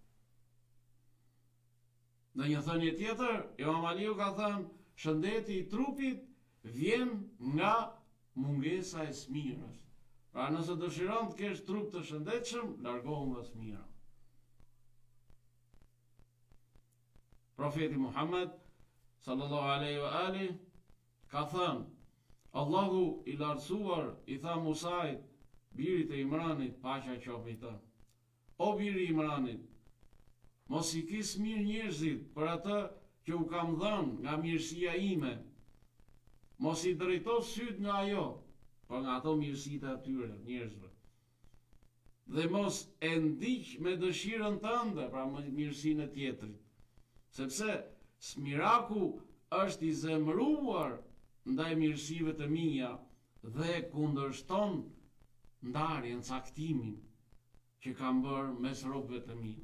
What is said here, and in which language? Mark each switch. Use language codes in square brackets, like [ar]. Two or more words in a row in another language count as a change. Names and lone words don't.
[sq] Në një thënie tjetër, Imam Aliu ka thënë, shëndeti i trupit vjen nga mungesa e smirës. Pra nëse dëshiron të kesh trup të shëndetshëm, largohu nga smira. Profeti Muhammed [ar] صلى الله عليه وآله [sq] ka thënë, Allahu i lartësuar i tha Musait, birit e Imranit, paqja qoftë të, o biri i Imranit, mos i ki smir njerëzit për atë që u kam dhënë nga mirësia ime, mos i drejto syt nga ajo, për nga ato mirësit e atyre njerëzve, dhe mos e ndiq me dëshirën tënde, pra me mirësinë e tjetrit, sepse smiraku është i zemëruar ndaj mirësive të mia dhe kundërshton ndarjen, caktimin që kam bërë mes robëve të mi.